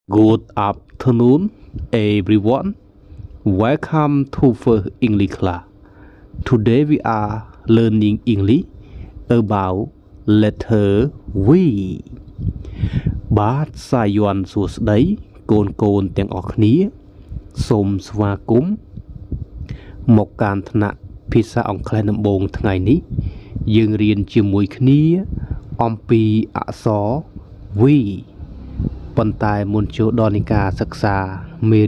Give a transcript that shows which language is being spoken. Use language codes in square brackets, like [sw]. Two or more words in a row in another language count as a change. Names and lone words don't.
[en] Good afternoon, everyone. Welcome to First English class. Today we are learning English about letter V. [km] បាទសាយ័ន្តសួស្តីកូនទាំងអស់គ្នាសូមស្វាគមន៍មកកាន់ថ្នាក់ភាសាអង់គ្លេសដំបូងថ្ងៃនេះយើង រៀនជាមួយគ្នាអំពីអក្សរ V ប៉ុន្តែមុនចូលដល់នៃការសិក្សាមេ